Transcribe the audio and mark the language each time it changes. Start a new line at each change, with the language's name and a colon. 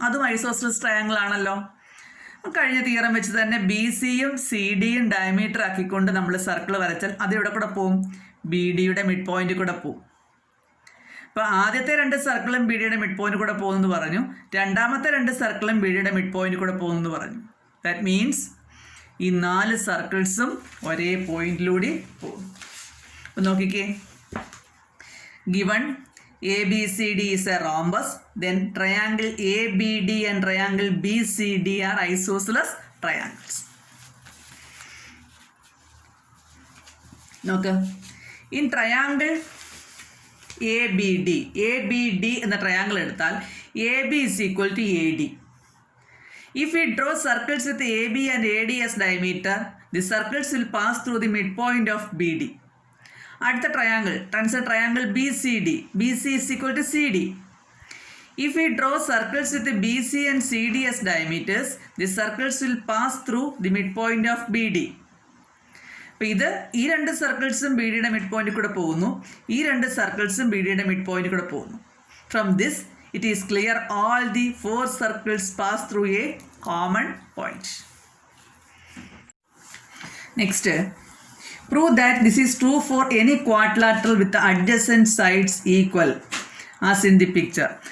Malayalam: അതും isosceles triangle ആണല്ലോ. കഴിഞ്ഞ തിയറം വെച്ച് തന്നെ ബി സിയും സി ഡിയും ഡയമീറ്റർ ആക്കിക്കൊണ്ട് നമ്മൾ സർക്കിൾ വരച്ചാൽ അത് ഇവിടെ കൂടെ പോവും, ബി ഡിയുടെ മിഡ് പോയിന്റിൽ കൂടെ പോവും. അപ്പോൾ ആദ്യത്തെ 2 സർക്കിളും ബി ഡിയുടെ മിഡ് പോയിന്റ് കൂടെ പോകുമെന്ന് പറഞ്ഞു. രണ്ടാമത്തെ 2 സർക്കിളും ബി ഡിയുടെ മിഡ് പോയിന്റ് കൂടെ പോകുമെന്ന് പറഞ്ഞു.
English: that means
Malayalam: ഈ 4 സർക്കിൾസും ഒരേ പോയിന്റിലൂടെ പോകും. അപ്പോൾ നോക്കിക്കേ,
English: Given ABCD is a rhombus, then triangle ABD and triangle BCD are isosceles triangles.
Malayalam: നോക്ക്,
English: in triangle ABD
Malayalam: എന്ന ട്രയാങ്കിൾ എടുത്താൽ
English: AB is equal to AD. If we draw circles with AB and AD as diameter, the circles will pass through the midpoint of BD.
Malayalam: അടുത്ത triangle,
English: Consider triangle BCD. BC is equal to CD. If we draw circles with BC and CD as diameters, the circles will pass through the midpoint of BD.
Malayalam: അപ്പോൾ ഈ രണ്ട് സർക്കിൾസും B ഡിയുടെ mid പോയിന്റിൽ കൂടെ പോകുന്നു, ഈ രണ്ട് സർക്കിൾസും ബി ഡിയുടെ മിഡ് പോയിന്റിൽ കൂടെ പോകുന്നു.
English: From this it is clear all the 4 circles pass through a common point. Next, prove that this is true for any quadrilateral with adjacent sides equal as in the picture.